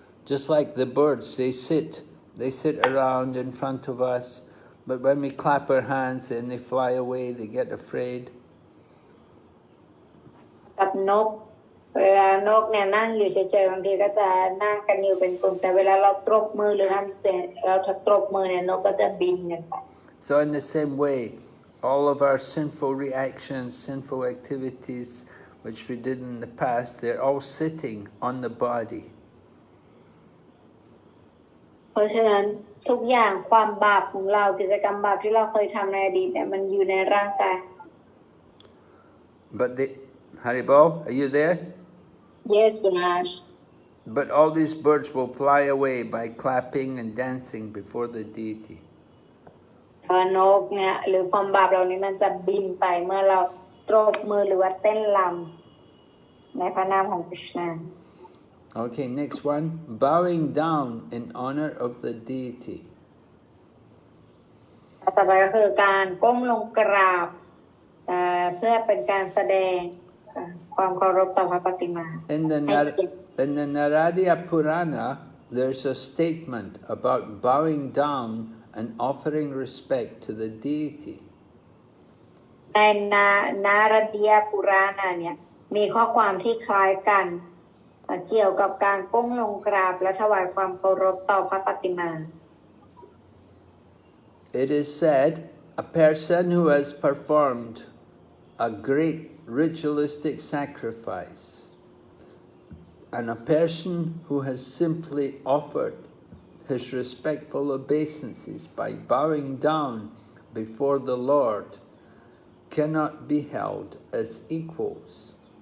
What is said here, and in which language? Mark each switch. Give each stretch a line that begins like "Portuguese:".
English: Just like the birds, they sit around in front of us, but when we clap our hands and they fly away, they get afraid.
Thai: กับนกเวลานกเนี่ยนั่งอยู่เฉยๆบางทีก็จะนั่งกันอยู่เป็นกลุ่มแต่เวลาเราตบมือหรือทำเสียงเราตบมือเนี่ยนกก็จะบินกันไป
English: So in the same way, all of our sinful reactions, sinful activities, which we did in the past, they're all sitting on the body.
Thai: เพราะฉะนั้นทุกอย่างความบาปของเรากิจกรรมบาปที่เราเคยทำในอดีตเนี่ยมันอยู่ในร่างกาย
English: But Haribol, are you there? Yes, Gunash. But all these birds will fly away by clapping and dancing before the deity.
Thai: นกเนี่ยหรือความบาปเหล่านี้มันจะบินไปเมื่อเราตบมือหรือว่าเต้นรำในพระนามของกฤษณะ
English: Okay, next one. Bowing down in honor of the deity.
Thai: ต่อไปก็คือการก้มลงกราบเพื่อเป็นการแสดงความเคารพต่อพระปฏิมา
English: In the Narada Purana, there's a statement about bowing down and offering respect to the deity.
Thai: ในนารดียปุราณเนี่ยมีข้อความที่คล้ายกันเกี่ยวกับการก้มลงกราบและถวายความเคารพต่อพระปฏิมา
English: It is said, a person who has performed a great ritualistic sacrifice and a person who has simply offered his respectful obeisances by bowing down before the Lord cannot be held as equals.